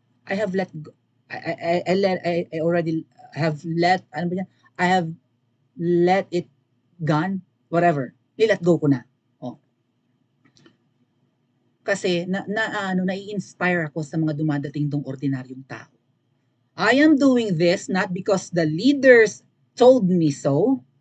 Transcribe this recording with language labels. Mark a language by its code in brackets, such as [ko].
[en] I have let go, I already have let, ano ba yan? I have let it gone, whatever. [tl] Nilet go ko na. Kasi nai-inspire ako sa mga dumadating dong ordinaryong tao. [en] I am doing this not because the leaders told me so.